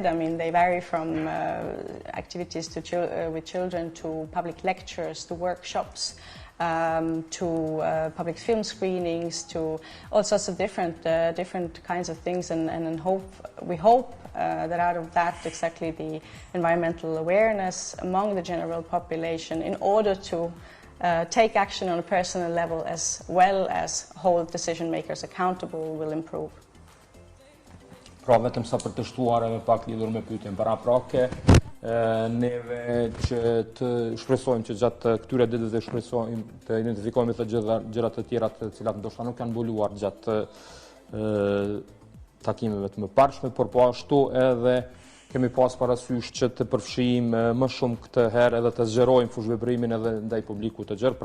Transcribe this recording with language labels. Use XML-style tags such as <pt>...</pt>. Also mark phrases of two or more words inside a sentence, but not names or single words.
<en>I mean, they vary from activities with children to public lectures, to workshops, to public film screenings, to all sorts of different kinds of things. And we hope that out of that, exactly the environmental awareness among the general population, in order to take action on a personal level as well as hold decision makers accountable, will improve.</en> <sq>Pra vetëm sa për të shtuar edhe pak lidhur me pyetjen paraprake, neve që të shpresojmë që gjatë këtyre ditëve shpresojmë të identifikojmë të gjëra të tjera të cilat ndoshta nuk kanë mbuluar gjatë takimeve të mëparshme, por po ashtu edhe kemi pas parasysh që të përfshijmë më shumë këtë herë edhe të zgjerojmë fushveprimin edhe ndaj publikut të gjerë.</sq>